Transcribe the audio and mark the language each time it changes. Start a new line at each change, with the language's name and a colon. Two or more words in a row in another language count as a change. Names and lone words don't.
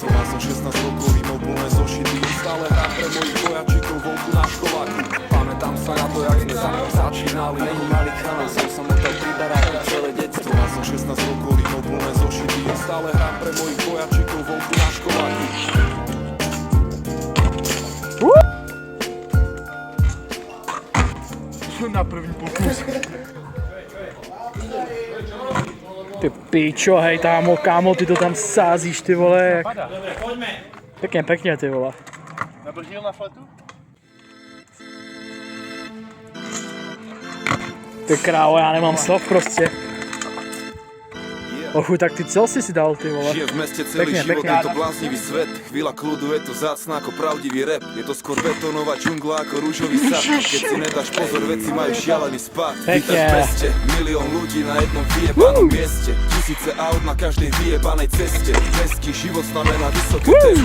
Slovak: Mal som 16 rokov, rímov plné zošity. Stále hrám pre mojich vojačikov vonku na školáku. Pamätám sa na to, jak sme začínali. Není malý chalan, som sa motal pri baráku celé detstvo. Mal som 16 rokov, rímov plné zošity. Stále hrám pre mojich vojačikov vonku na školáku.
Czech: Na první pokus. Ty pičo, hej kámo, ty to tam sázíš, ty vole.
Slovak: Dobre, poďme.
Czech: Pěkně, ty vole. Nablžil na flatu? Ty krávo, já nemám slov prostě. Ochu, tak ty co jsi si dal, ty vole?
Slovak: Žije v meste celý Pekne, život, pekne. je to bláznivý svet. Chvíľa kľudu, je to zácna ako pravdivý rap. Je to skôr betónová džungla ako rúžový sad. Keď si nedáš pozor, veci majú šialený spad. Vítaš v meste, milión ľudí na jednom vyjebanom mieste. Tisíce aut na každej vyjebanej ceste. Mestský život znamená vysoké tempo.